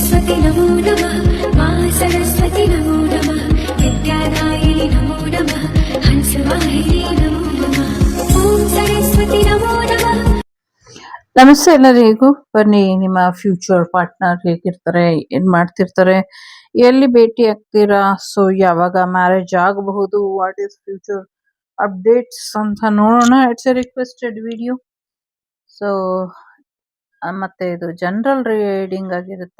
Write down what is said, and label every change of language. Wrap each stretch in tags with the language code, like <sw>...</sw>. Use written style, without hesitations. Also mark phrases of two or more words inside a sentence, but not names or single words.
<sa>सरस्वती नमो नमः मा सरस्वती नमो नमः विद्यादायिनि नमो नमः हंसवाहिनी नमो नमः ॐ सरस्वती नमो नमः।</sa> <kn>ನಮಸ್ತೆ ಎಲ್ಲರಿಗೂ. ಬನ್ನಿ, ನಿಮ್ಮ</kn> <en>future partner</en> <kn>ಹೇಗಿರ್ತಾರೆ, ಏನ್ ಮಾಡ್ತಿರ್ತಾರೆ, ಎಲ್ಲಿ ಭೇಟಿ ಆಗ್ತೀರಾ, ಸೊ ಯಾವಾಗ ಮ್ಯಾರೇಜ್ ಆಗಬಹುದು,</kn> <en>what is future updates</en> <kn>ಅಂತ ನೋಡೋಣ.</kn> <en>it's a requested video.</en> <kn>ಸೊ ಮತ್ತೆ ಇದು</kn> <en>general reading</en> <kn>ಆಗಿರುತ್ತೆ.</kn>